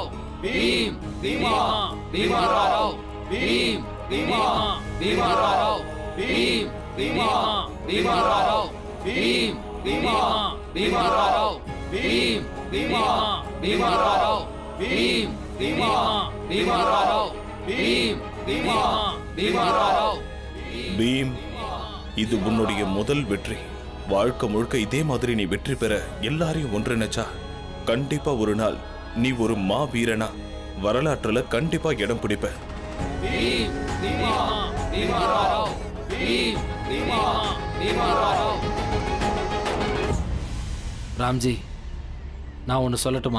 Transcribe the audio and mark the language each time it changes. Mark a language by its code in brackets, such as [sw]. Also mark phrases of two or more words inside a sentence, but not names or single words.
[ta] भीम भीमा भीमराव भीम भीमा भीमराव भीम भीमा भीमराव भीम भीमा भीमराव भीम भीमा भीमराव भीम भीमा भीमराव भीम भीमा भीमराव பீம், இது உன்னுடைய முதல் வெற்றி. வாழ்க்கை முழுக்க இதே மாதிரி நீ வெற்றி பெற எல்லாரையும் ஒன்றிணைச்சா கண்டிப்பா ஒரு நாள் நீ ஒரு மாவீரனா வரலாற்றுல கண்டிப்பா இடம் பிடிப்ப. ராம்ஜி, நான் ஒன்று சொல்லட்டுமா?